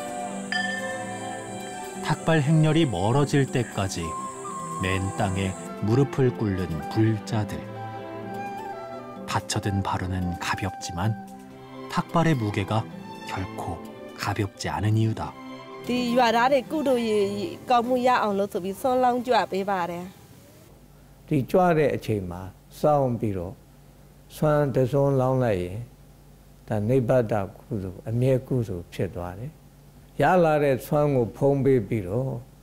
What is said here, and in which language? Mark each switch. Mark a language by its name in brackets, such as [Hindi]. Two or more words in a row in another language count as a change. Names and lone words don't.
[Korean] 탁발 행렬이 멀어질 때까지 맨 땅에 무릎을 꿇는 불자들. 받쳐든 바로는 가볍지만 탁발의 무게가 결코 가볍지 않은 이유다. [Burmese] ဒီရွာသားတွေကုသိုလ်ရေးကောင်းမှုရအောင်လို့ဆိုပြီးဆွမ်းလောင်းကြွပေးပါတယ် ဒီကြွတဲ့အချိန်မှာစောင်းပြီးတော့ဆွမ်းတစွန်းလောင်းလိုက်ရင်ဒါနိဗ္ဗာန်ကုသိုလ်အမြဲကုသိုလ်ဖြစ်သွားတယ်ရလာတဲ့ဆွမ်းကိုဖုံးပေးပြီးတော့